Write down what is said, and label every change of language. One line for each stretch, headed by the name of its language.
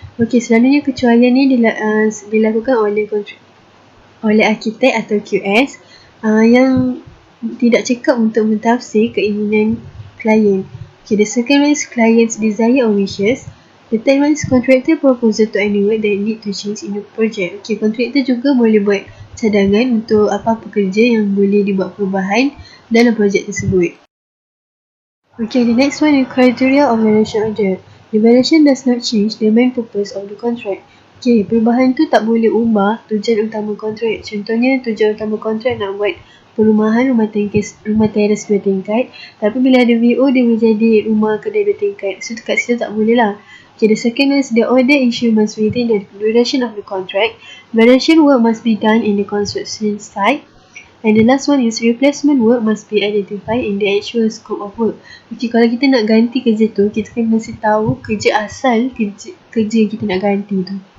Malay: Okay, selalunya kecualian ni dilakukan oleh arkitek atau QS yang tidak cekap untuk mentafsir keinginan klien.
English: Okay, the second one is client's desire or wishes. The third one is contractor proposal to any work that need to change in the project.
Malay: Okay, contractor juga boleh buat cadangan untuk apa-apa kerja yang boleh dibuat perubahan dalam projek tersebut.
English: Okay, the next one is criteria of variation order. The variation does not change the main purpose of the contract.
Malay: Okay, perubahan tu tak boleh ubah tujuan utama kontrak. Contohnya, tujuan utama kontrak nak buat perumahan rumah teres 2 tingkat, tapi bila ada VO dia boleh jadi rumah kedai 2 tingkat. So kat situ tak boleh lah.
English: Okay, the second is the order issue must be within the duration of the contract. Variation work must be done in the construction site. And the last one is replacement work must be identified in the actual scope of work.
Malay: Okay, kalau kita nak ganti kerja tu, kita kena mesti tahu kerja asal kerja yang kita nak ganti tu.